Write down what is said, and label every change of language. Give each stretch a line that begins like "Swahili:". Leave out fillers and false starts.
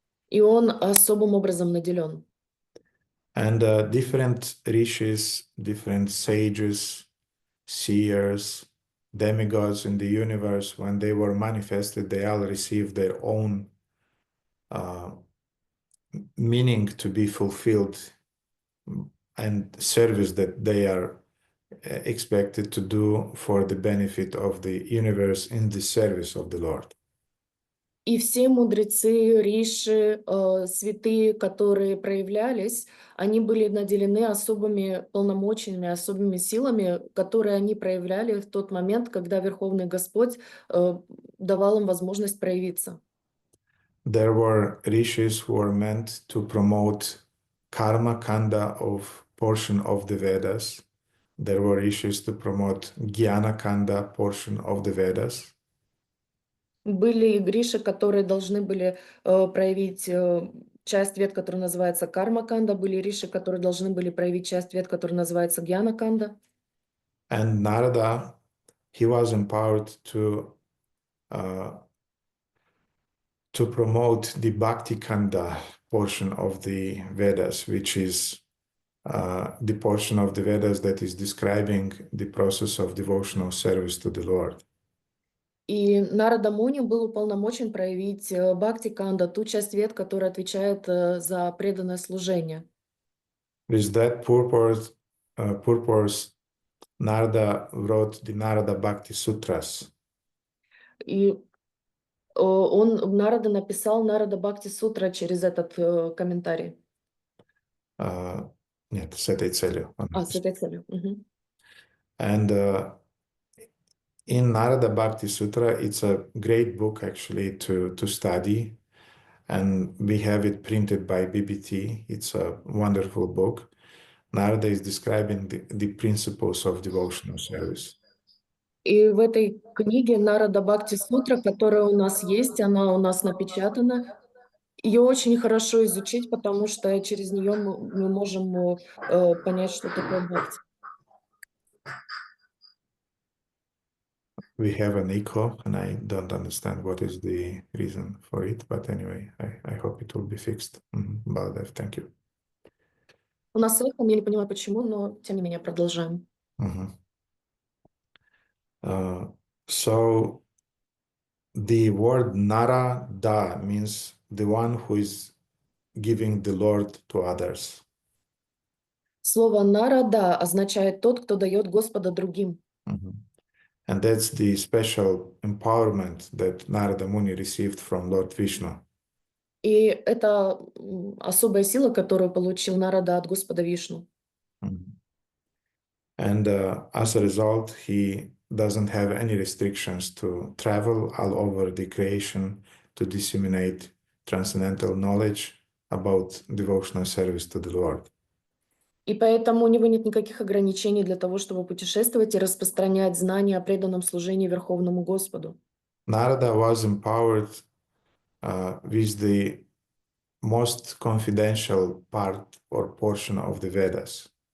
Russian: И он особым образом наделен.
English: And different rishis, different sages, seers, demigods in the universe, when they were manifested, they all received their own meaning to be fulfilled and service that they are expected to do for the benefit of the universe in the service of the Lord.
Russian: И все мудрецы, риши, святые, которые проявлялись, они были наделены особыми полномочиями, особыми силами, которые они проявляли в тот момент, когда Верховный Господь давал им возможность проявиться.
English: There were rishis who were meant to promote karma kanda of portion of the Vedas. There were rishis to promote jnana kanda portion of the Vedas.
Russian: Были гриши, которые должны были проявить часть вед, которая называется карма-канда, были риши, которые должны были проявить часть вед, которая называется гьяна-канда.
English: And Narada, he was empowered to promote the Bhakti Kanda portion of the Vedas, which is the portion of the Vedas that is describing the process of devotional service to the Lord.
Russian: И Нарада Муни был уполномочен проявить Бхакти-канда, ту часть вед, которая отвечает за преданное служение.
English: With that purpose, Narada wrote the Narada Bhakti Sutras.
Russian: И Нарада написал Нарада Бхакти Сутра через этот комментарий. Нет, с этой целью. С этой целью.
English: And in Narada Bhakti Sutra, it's a great book actually to study. And we have it printed by BBT. It's a wonderful book. Narada is describing the principles of devotional service.
Russian: И в этой книге Нарада Бхакти Сутра, которая у нас есть, она у нас напечатана, ее очень хорошо изучить, потому что через нее мы можем понять, что такое бхакти.
English: We have an echo, and I don't understand what is the reason for it, but anyway, I hope it will be fixed. Baldev, thank you.
Russian: У нас эхо, я не понимаю почему, но тем не менее продолжаем.
English: So the word narada means the one who is giving the Lord to others.
Russian: Слово «нарада» означает «тот, кто дает Господа другим».
English: And that's the special empowerment that Narada Muni received from Lord Vishnu.
Russian: И это особая сила, которую получил Нарада от Господа Вишну.
English: And as a result, he doesn't have any restrictions to travel all over the creation to disseminate transcendental knowledge about devotional service to the Lord.
Russian: И поэтому у него нет никаких ограничений для того, чтобы путешествовать и распространять знания о преданном служении Верховному Господу.
English: Narada was empowered with the most confidential part or portion of the Vedas.